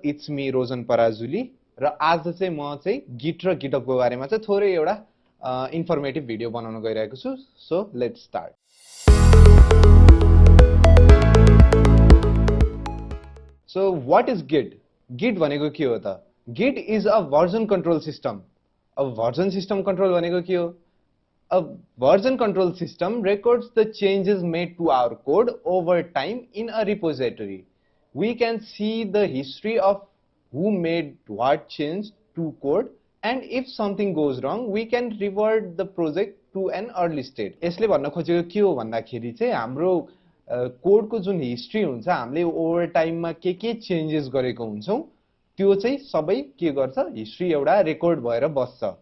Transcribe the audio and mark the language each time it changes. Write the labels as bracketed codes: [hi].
[en] It's me [ne] Rojan Parazuli र आज चाहिँ म चाहिँ गिट र गिटअप को बारेमा चाहिँ थोरै एउटा इन्फर्मेटिभ भिडियो बनाउन गइरहेको छु. [en] So let's start. So what is Git? [ne] Git भनेको के हो त? [en] Git is a version control system. A version system control [ne] भनेको के हो? [en] A version control system records the changes made to our code over time in a repository. We can see the history of who made what change to code, and if something goes wrong, we can revert the project to an early state. [ne] यसले भन्न खोजेको के हो भन्दाखेरि चाहिँ हाम्रो कोडको जुन history हुन्छ, हामीले ओभर टाइममा के चेन्जेस गरेको हुन्छौं, त्यो चाहिँ सबै के गर्छ, हिस्ट्री एउटा रेकर्ड भएर बस्छ.